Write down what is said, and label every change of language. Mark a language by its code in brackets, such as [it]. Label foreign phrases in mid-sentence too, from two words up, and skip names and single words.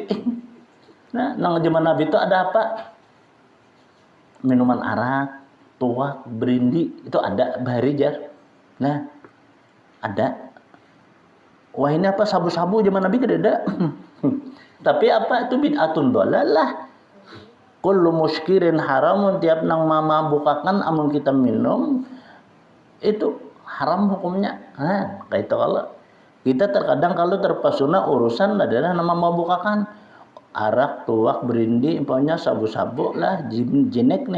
[bjn] Nah, nang zaman Nabi itu ada apa? Minuman arak, tuak, berindi itu ada bahari jar. Nah, ada. Wah ini apa sabu-sabu zaman Nabi kada ada. Tapi apa itu [ar] bid'atun dhalalah. Kullu muskirin haramun [bjn] tiap nang mamabukakan amun kita minum itu haram hukumnya. Nah, kayak itu kalau kita terkadang kalau terpesona urusan adalah nama memabukakan arak, tuak, berindi, umpamanya sabu-sabu lah, jinek nih.